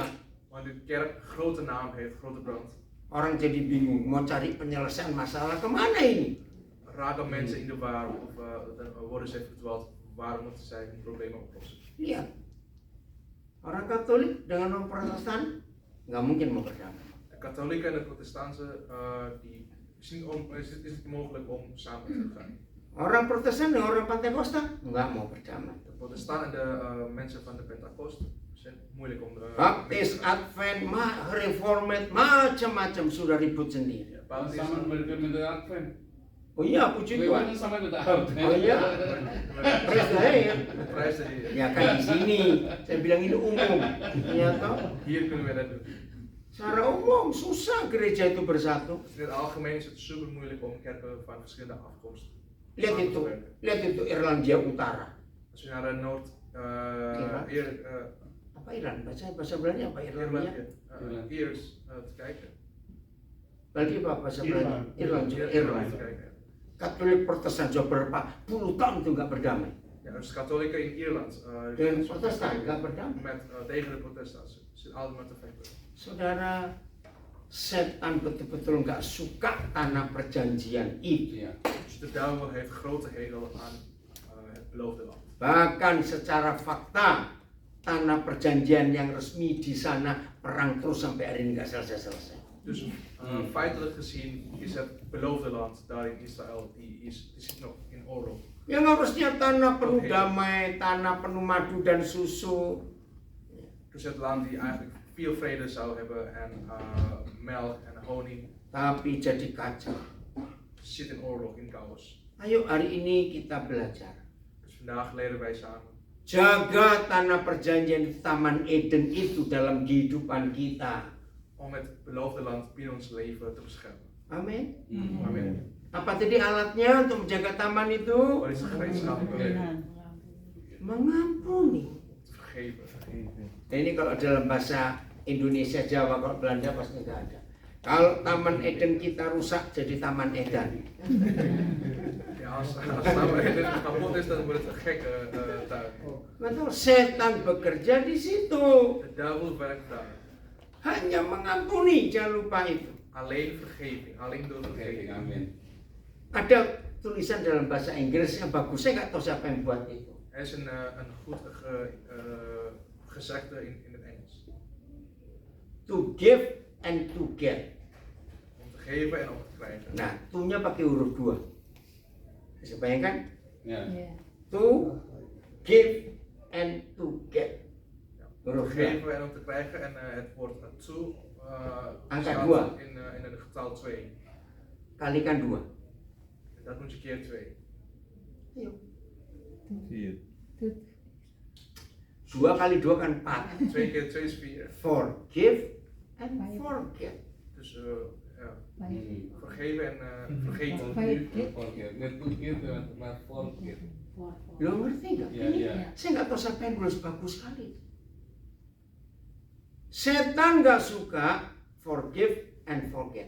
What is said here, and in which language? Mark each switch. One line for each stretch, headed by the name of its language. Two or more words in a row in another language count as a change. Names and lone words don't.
Dutch: Want de kerk een grote naam heeft, grote brand.
Indonesian: orang jadi bingung mau cari penyelesaian masalah kemana ini?
Dutch: Raken mensen in de war of worden ze verdwaald. Waarom moeten zij hun problemen oplossen?
Indonesian: Lihat, orang Katolik dengan orang Protestan nggak mungkin mau berdamai.
Dutch: De katholieken en de protestanten is het niet mogelijk om samen te gaan.
Indonesian: Orang Protestan dengan orang Pentakosta nggak mau berdamai.
Dutch: De protestanten en de mensen van de Pentakost zijn moeilijk om
Indonesian: Baptis, Advent, Reformed, macam-macam sudah ribut sendiri. Sama berbeda Advent. Oh iya, puji Tuhan. Sama beda Advent. Oh iya,
English: praise the Lord.
Dutch: Prijs de Heer.
Indonesian: Ya kan di sini, saya bilang ini umum. Ya toh,
Dutch: Hier kunnen we dat doen.
Indonesian: secara umum susah gereja itu bersatu.
Dutch: In het algemeen is het super moeilijk om kerken van verschillende afkomsten
Indonesian: Lihat
Dutch: samen te
Indonesian: itu,
Dutch: werken.
Indonesian: lihat itu Irlandia Utara.
Dutch: Als we naar de Noord,
Indonesian: Apa Iran? Bahasa Belanda apa Irlandia?
Dutch: Iers te kijken.
Indonesian: Berarti apa bahasa Belanda? Irlandia.
Dutch: Ierland te kijken.
Indonesian: Katolik Protestan sudah berapa puluh tahun itu nggak berdamai.
Dutch: Ja, dus katholieken in Ierland
Indonesian: Dan Protestan nggak berdamai.
Dutch: tegen de protestanten. Ze zitten altijd met te vechten.
Indonesian: Saudara, setan betul-betul nggak suka tanah perjanjian itu. Iya.
Dutch: Dus de duivel heeft grote hekel aan het beloofde land.
Indonesian: Bahkan secara fakta, tanah perjanjian yang resmi di sana perang terus sampai hari ini nggak selesai-selesai.
Dutch: Dus feitelijk gezien is het beloofde land daar in Israël, die zit nog in oorlog.
Indonesian: Yang harusnya tanah penuh damai, tanah penuh madu dan susu.
Dutch: Dus het land die eigenlijk veel vrede zou hebben en melk en honing,
Indonesian: Tapi jadi kacau.
Dutch: zit in oorlog, in chaos.
Indonesian: Ayo hari ini kita belajar.
Dutch: Dus vandaag leren wij samen.
Indonesian: Jaga tanah perjanjian di Taman Eden itu dalam kehidupan kita.
Dutch: Om het beloofde land binnen ons leven te beschermen.
Indonesian: Amin.
Dutch: Amen.
Indonesian: Apa tadi alatnya untuk menjaga taman itu?
Dutch: Wat is de gemeenschappelijke leven?
Indonesian: Mengampuni.
Dutch: Te vergeven.
Indonesian: Nah, ini kalau dalam bahasa Indonesia, Jawa, kalau Belanda pasti nggak ada. Kalau Taman Eden kita rusak jadi Taman Edan.
Dutch: Ja, als Taman Eden kapot is, dan wordt het een gekke tuin.
Indonesian: Betul, setan bekerja di situ.
Dutch: De duivel werkt daar.
Indonesian: Hanya mengampuni, jangan lupa itu.
Dutch: Alleen vergeving, alleen door vergeving.
Indonesian: Amin. Ada tulisan dalam bahasa Inggris yang bagus, saya nggak tahu siapa yang buat itu.
Dutch: Er is een goed gezegde in het Engels.
English: To give and to get.
Dutch: Om te geven en om te krijgen.
Indonesian: Nah, to-nya pakai huruf 2. Bisa bayangkan? Ya.
English: To give and to get.
Indonesian: Huruf 2.
Dutch: Geven en om te krijgen en het woord to
Indonesian: Angka
Dutch: staat
Indonesian: 2.
Dutch: in het getal 2.
Indonesian: Kalikan 2.
Dutch: En dat moet je keer 2.
Indonesian: Ayo. 4. 2 kali 2 kan 4.
Dutch: 2 keer 2 is 4.
English: Forgive and forget.
Dutch: Dus ja, vergeven en vergeten.
English: Forget. Net forget, maar forget.
Indonesian: Lo ngerti nggak? Iya, Ini iya. saya nggak tahu siapa yang nulis bagus sekali. Setan nggak suka
English: forgive and forget.